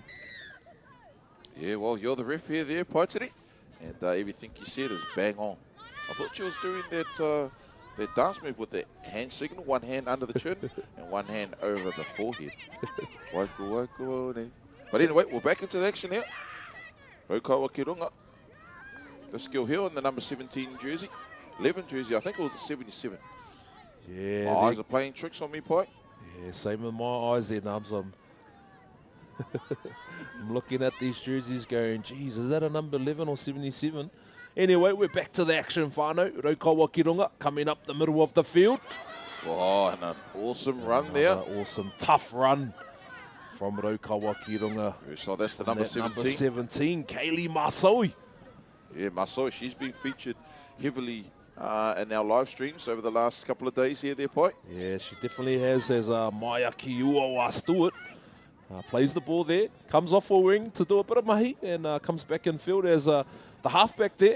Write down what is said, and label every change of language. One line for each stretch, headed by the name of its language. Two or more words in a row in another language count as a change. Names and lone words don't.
English: Yeah, well, you're the ref here there, Paitiri, and everything you said is bang on. I thought she was doing that that dance move with the hand signal, one hand under the chin and one hand over the forehead. But anyway, we're back into the action here. Raukawa ki runga. The skill here in the number 17 jersey. 11 jersey, I think it was the 77. Yeah. My eyes are playing tricks on me, Pai. Yeah, same with my eyes there, Nubs. I'm looking at these jerseys going, geez, is that a number 11 or 77? Anyway, we're back to the action, whānau. Raukawa ki runga coming up the middle of the field. Oh, and an awesome run there. Awesome, tough run from Raukawa ki runga. So that's the number 17. Number 17, Kaylee Masoi. Yeah, Masoi, she's been featured heavily in our live streams over the last couple of days here there, Pai. Yeah, she definitely has, as Maia Kiua Stewart. Plays the ball there, comes off a wing to do a bit of mahi, and comes back in field as the halfback there.